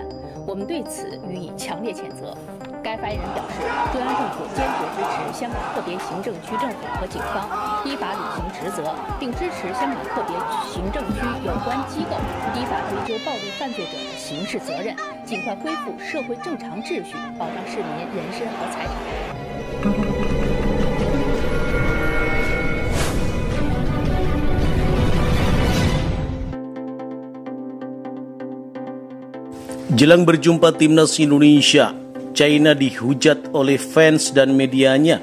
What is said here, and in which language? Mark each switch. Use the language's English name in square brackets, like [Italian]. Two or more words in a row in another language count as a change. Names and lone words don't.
[Chinese] 我们对此予以强烈谴责。该发言人表示，中央政府坚决支持香港特别行政区政府和警方依法履行职责，并支持香港特别行政区有关机构依法追究暴力犯罪者的刑事责任，尽快恢复社会正常秩序，保障市民人身和财产。 [Indonesian] Jelang berjumpa Timnas Indonesia, China dihujat oleh fans dan medianya.